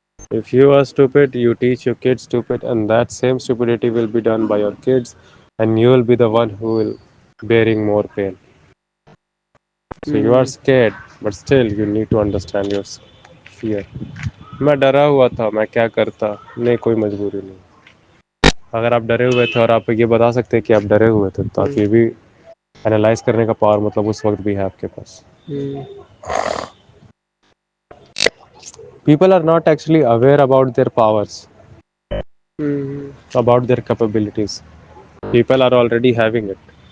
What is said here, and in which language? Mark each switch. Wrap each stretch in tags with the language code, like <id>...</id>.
<en>If you are stupid, you teach your kids stupid, and that same stupidity will be done by your kids, and you will be the one who will bearing more pain. So you are hmm scared, but still you need to understand your fear.</en> <ur>میں ڈرا ہوا تھا، میں کیا کرتا؟ نہیں، کوئی مجبوری نہیں. اگر آپ ڈرے ہوئے تھے اور آپ یہ بتا سکتے کہ آپ ڈرے ہوئے تھے تو آپ ہوں یہ بھی انالائز کرنے کا پاور مطلب اس وقت بھی ہے آپ کے پاس. ہوں</ur> <en>People are not actually aware about their powers, hmm about their capabilities. People are already having it,</en>